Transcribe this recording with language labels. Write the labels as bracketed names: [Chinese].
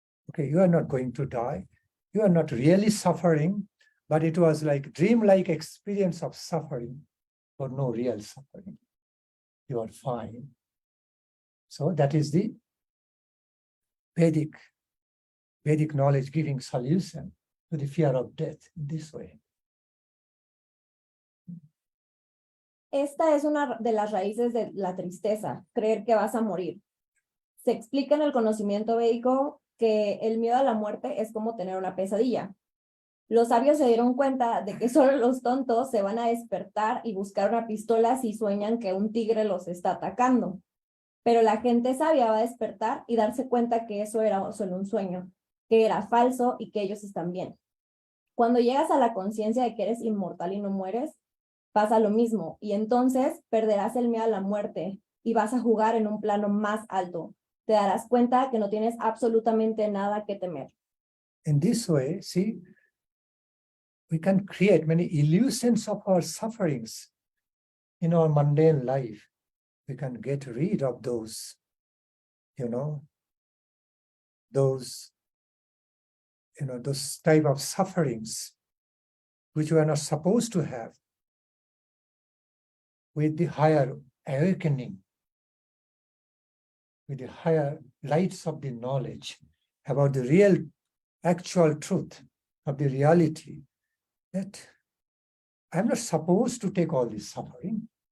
[English] Okay, you are not going to die. You are not really suffering, but it was like dream-like experience of suffering or no real suffering. You are fine. So that is the Vedic knowledge giving solution to the fear of death in this way. [Spanish] Esta es una de las raíces de la tristeza, creer que vas a morir. Se explica en el conocimiento védico que el miedo a la muerte es como tener una pesadilla. Los sabios se dieron cuenta de que solo los tontos se van a despertar y buscar una pistola si sueñan que un tigre los está atacando. Pero la gente sabia va a despertar y darse cuenta que eso era solo un sueño. que era falso y que ellos están bien. Cuando llegas a la conciencia de que eres inmortal y no mueres, pasa lo mismo, y entonces perderás el miedo a la muerte y vas a jugar en un plano más alto. Te darás cuenta que no tienes absolutamente nada que temer. [English] In this way, see, we can create many illusions of our sufferings in our mundane life. We can get rid of those, those type of sufferings which we are not supposed to have with the higher awakening, with the higher lights of the knowledge about the real, actual truth of the reality, that I'm not supposed to take all this suffering.